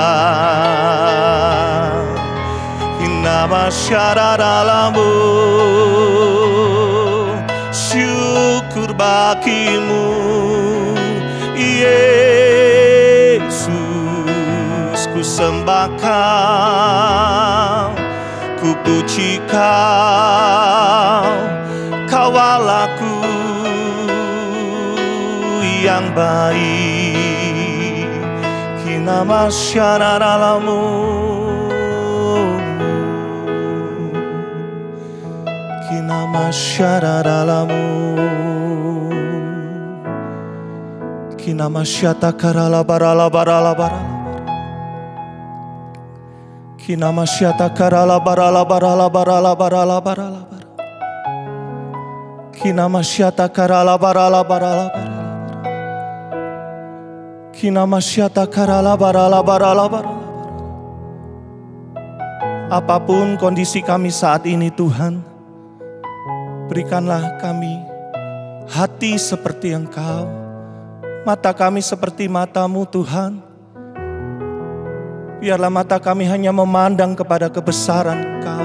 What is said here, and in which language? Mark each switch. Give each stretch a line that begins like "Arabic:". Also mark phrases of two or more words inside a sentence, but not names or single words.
Indonesian: Inna masyararamu, syukur bagimu, Yesus. Ku sembah Kau, ku puji Kau, Kau Allahku yang baik. Kina masyararamu, kina masyararamu, kina masyata karala barala barala barala, kina masyata karala barala barala barala barala barala, kina masyata karala barala barala barala, kina masyata karala barala barala barala. Apapun kondisi kami saat ini, Tuhan, berikanlah kami hati seperti Engkau, mata kami seperti mata-Mu, Tuhan. Biarlah mata kami hanya memandang kepada kebesaran Engkau.